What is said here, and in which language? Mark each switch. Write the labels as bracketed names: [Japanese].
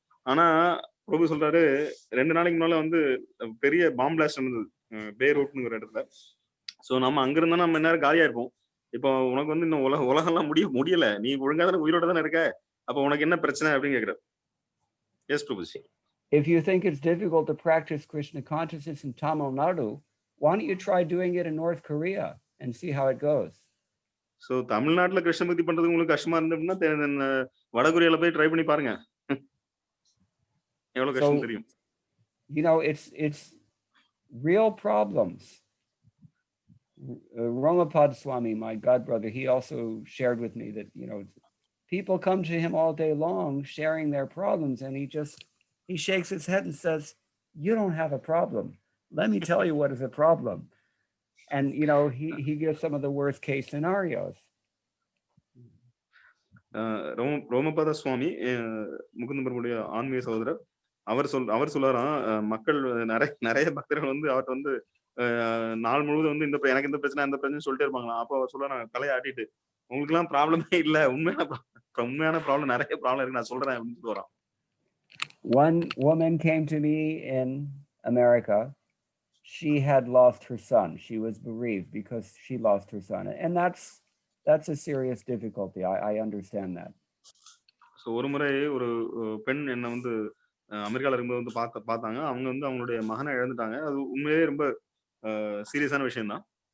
[Tamil] ஆனா பிரபு சொல்றாரு, 2 நாளைக்கு முன்னால வந்து பெரிய பாம் பிளாஸ்ட் இருந்தது பேரூட்ங்கிற இடத்துல. சோ நம்ம அங்க இருந்தா நம்ம நேரம் காலியா இருப்போம். இப்போ உனக்கு வந்து இன்னும் உலகம்லாம் முடியல, நீ ஒழுங்கா தானே உயிரோட தானே இருக்க, அப்ப உனக்கு என்ன பிரச்சனை அப்படின்னு கேக்குறாரு. S Prabhuji. [English] If you think it's difficult to practice Krishna consciousness in Tamil Nadu, why don't you try doing it in North Korea and see how it goes? [Tamil] So தமிழ்நாட்டுல கிருஷ்ண பக்தி பண்றது உங்களுக்கு கஷ்டமா இருந்ததுன்னா வடகொரியால போய் ட்ரை பண்ணி பாருங்க. எவ்வளவு கஷ்டம் தெரியும். [English] You know, it's real problems. Ramanathapuram Swami, my god brother, he also shared with me that, people come to him all day long sharing their problems, and he shakes his head and says, you don't have a problem. Let me tell you what is a problem. And, he gives some of the worst case scenarios. [Tamil] Romapada சுவாமி முகுந்த பிரபுடைய ஆன்மீக சகோதரர் அவர் சொல்றாராம், மக்கள் நிறைய பக்தர்கள் வந்து அவர்கிட்ட வந்து நாள் முழுவதும் வந்து எனக்கு இந்த பிரச்சனை அந்த பிரச்சனை சொல்லிட்டே இருப்பாங்களாம். அப்போ அவர் சொல்றாங்க தலையை ஆட்டிட்டு, உங்களுக்கு எல்லாம் ப்ராப்ளமே இல்ல, உண்மையான ப்ராப்ளம் நிறைய ப்ராப்ளம் இருக்கு, நான் சொல்றேன் அப்படின்னு சொல்லிட்டு வரான். [English] One woman came to me in America. She had lost her son. She was bereaved because she lost her son, and that's a serious difficulty. I understand that. [Tamil] So ஒரு முறை ஒரு பெண் என்ன வந்து அமெரிக்கால இருக்கும்போது வந்து பார்த்தாங்க. அவங்க வந்து அவங்களுடைய மகனை இழந்துட்டாங்க. அது உண்மையிலேயே ரொம்ப சீரியஸான விஷயம் தான்.